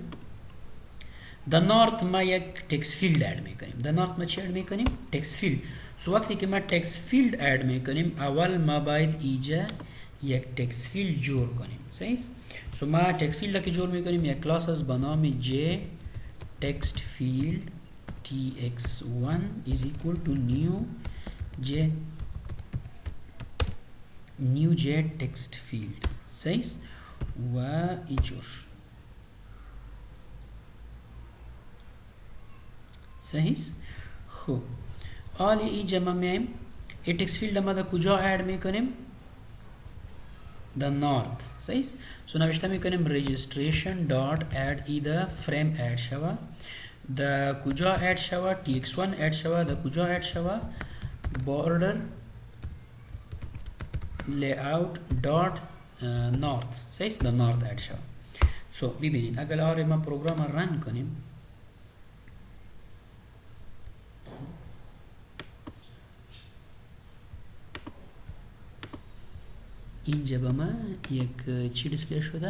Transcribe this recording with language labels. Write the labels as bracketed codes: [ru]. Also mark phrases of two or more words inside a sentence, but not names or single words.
[fa] در نارت ما یک [en] text field [fa] اد میکنیم. در نارت ما چی اد میکنیم؟ [en] text field. [fa] سو وقتی که ما [en] text field [fa] اد میکنیم اول ما باید اینجا یک [en] text field [fa] جور کنیم. صحیح. سو ما [en] text field [fa] که جور میکنیم یک کلاس از به نام [en] j text field tx1 is equal to new j text field. [fa] صحیح. و اینجور. صحیح. خوب حالا اینجا ما میایم این [en] text field [fa] ما در کجا اد میکنیم؟ [en] the north. [fa] صحیح. سو نوشته میکنیم [en] registration dot add [fa] ای در فریم اد شوه در کجا اد شوه tx1 اد شوه در کجا اد شوه [en] border layout dot north. [fa] صحیح. در north اد شوه. سو ببینید اگر آره ما پروگرام رن کنیم اینجا به ما یک چی دیسپلی شده؟